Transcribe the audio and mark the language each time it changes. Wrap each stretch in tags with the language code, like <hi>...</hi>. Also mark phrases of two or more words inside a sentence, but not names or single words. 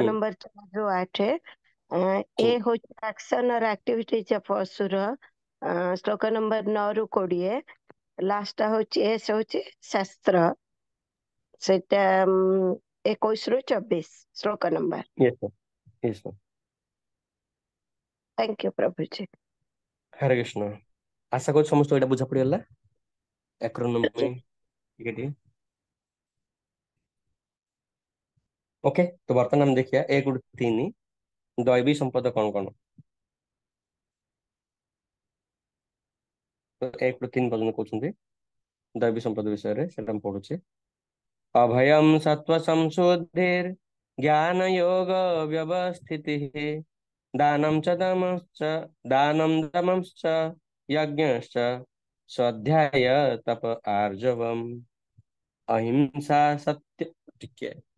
<or>ନମ୍ବର 4 ରୁ 8। ଏ ହୁଁ ହଉଛି</or> <en>action or activities of</en> <or>ଅସୁର ଶ୍ଲୋକ ନମ୍ବର 9 ରୁ 20। ଲାଷ୍ଟ ହଉଛି ଏସ୍ ହଉଛି ଶାସ୍ତ୍ର, ସେଇଟା 21 ରୁ 24 ଶ୍ଲୋକ ନମ୍ବର।</or> <en>yes sir, yes sir। Thank you प्रभुजी।</en> <sa>हरे कृष्ण।</sa> <or>आशा କରୁଛି ସମସ୍ତଙ୍କୁ ଏଇଟା ବୁଝା ପଡିଗଲା ଏକ୍ରୋନୋମି ଟିକେ ଟିକେ। ଓକେ, ତ ବର୍ତ୍ତମାନ ଆମେ ଦେଖିବା 1 ରୁ 3 ଦୈବୀ ସମ୍ପଦ କଣ କଣ। ତ 1 ରୁ 3 ପର୍ଯ୍ୟନ୍ତ କହୁଛନ୍ତି ଦୈବୀ ସମ୍ପଦ ବିଷୟରେ, ସେଟା ମୁଁ ପଢୁଛି।</or> <sa>अभयं सत्त्वसंशुद्धिर् ज्ञानयोगव्यवस्थितिः दानं दमश्च यज्ञश्च स्वाध्याय तप आर्जवम् अहिंसा सत्य ଟିକେ</sa>